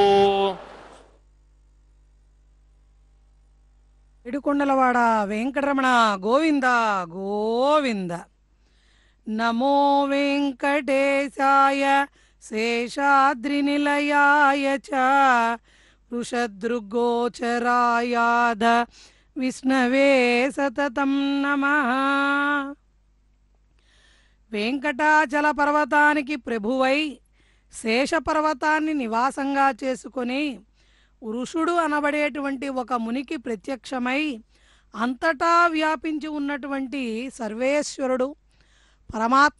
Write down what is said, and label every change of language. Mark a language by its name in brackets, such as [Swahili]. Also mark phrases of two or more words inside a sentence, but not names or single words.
[Sanskrit] इडुकोंडलवाड वेंकटरमण गोविंद गोविंद नमो वेंकटेशाय शेषाद्रिनिलयाय च वृषदृगोचरायाध विष्णवे सततं नमः। [Telugu] వెంకటాచల పర్వతానికి ప్రభువై శేషపర్వతాన్ని నివాసంగా చేసుకొని వృషుడు అనబడేటువంటి ఒక మునికి ప్రత్యక్షమై అంతటా వ్యాపించి ఉన్నటువంటి సర్వేశ్వరుడు పరమాత్మ